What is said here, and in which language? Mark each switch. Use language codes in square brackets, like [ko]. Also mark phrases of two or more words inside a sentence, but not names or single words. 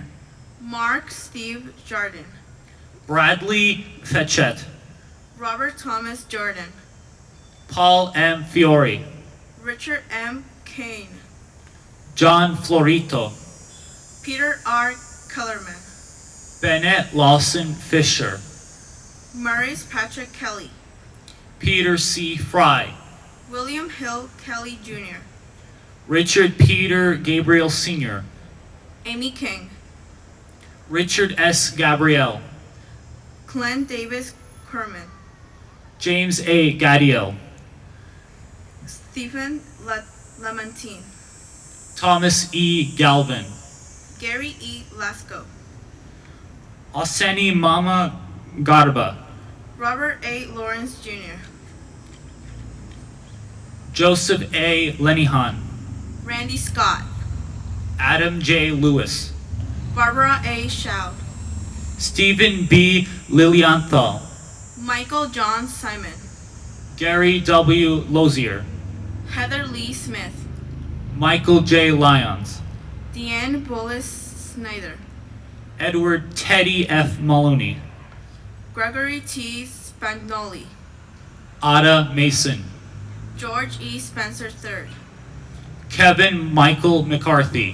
[en] Mark Steve Jardin, Bradley Fetchett, Robert Thomas Jordan, Paul M. Fiore, Richard M. Kane, John Florito, Peter R. Kellerman, Bennett Lawson Fisher, Maurice Patrick Kelly, Peter C. Fry, William Hill Kelly Jr., Richard Peter Gabriel Sr., Amy King, Richard S. Gabriel, Glenn Davis Kerman, James A. Gadiel, Stephen Lamentine, Thomas E. Galvin, Gary E. Lasco, Aseni Mama Garba, Robert A. Lawrence Jr., Joseph A. Lenihan, Randy Scott, Adam J. Lewis, Barbara A. Shaw, Stephen B. Lilienthal, Michael John Simon, Gary W. Lozier, Heather Lee Smith, Michael J. Lyons, Deanne Bullis Snyder, Edward Teddy F. Maloney, Gregory T. Spagnoli, Ada Mason, George E. Spencer III, Kevin Michael McCarthy,